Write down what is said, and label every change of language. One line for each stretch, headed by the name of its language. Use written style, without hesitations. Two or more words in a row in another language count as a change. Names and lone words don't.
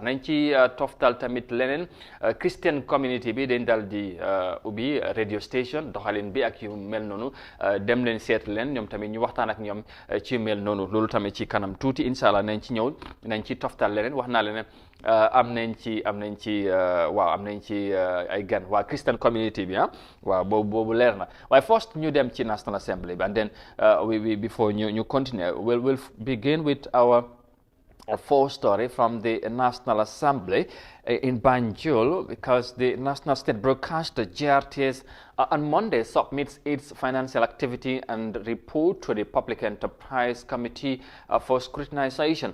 Wolof: Nañ ci toftal tamit leneen,
English: Christian community
Wolof: bi dañ dal di ubbi
English: radio station,
Wolof: doxalin bi ak yu mel noonu, dem leen seet leen ñoom tamit ñu waxtaan ak ñoom ci yu mel noonu. Loolu tamit ci kanam tuuti
Arabic: incha allah
Wolof: nañ ci ñëw, nañ ci toftal leneen. wax naa leen am nañ ci ay gan waa
English: Christian community
Wolof: bi waaw boobu leer na. waaye first ñu dem ci
English: National Assembly
Wolof: bi,
English: and then before ñu continue, we'll begin with our full story from the National Assembly in Banjul, because the National State Broadcaster GRTS on Monday submits its financial activity and report to the Public Enterprise Committee for scrutinization.